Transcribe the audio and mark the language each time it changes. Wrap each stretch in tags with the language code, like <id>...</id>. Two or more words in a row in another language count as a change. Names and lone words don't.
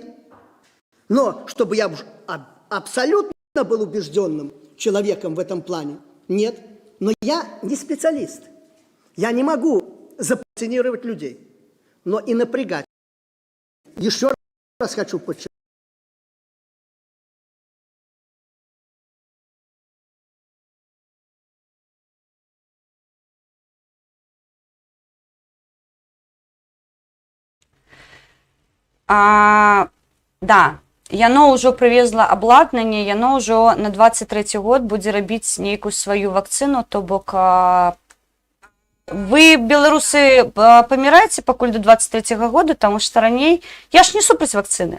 <ru>Но чтобы я абсолютно был убежденным человеком в этом плане, нет. Но я не специалист. Я не могу завакцинировать людей, но и напрягать. Еще раз хочу подчеркнуть.</ru> <be>Да, яно ўжо прывезла абладнанне, яно ўжо на 23 год будзе рабіць нейкую сваю вакцыну, то бок вы, беларусы, паміраеце пакуль</be> <ru>до 23 года,</ru> <be>таму што раней, я ж не супраць вакцыны.</be>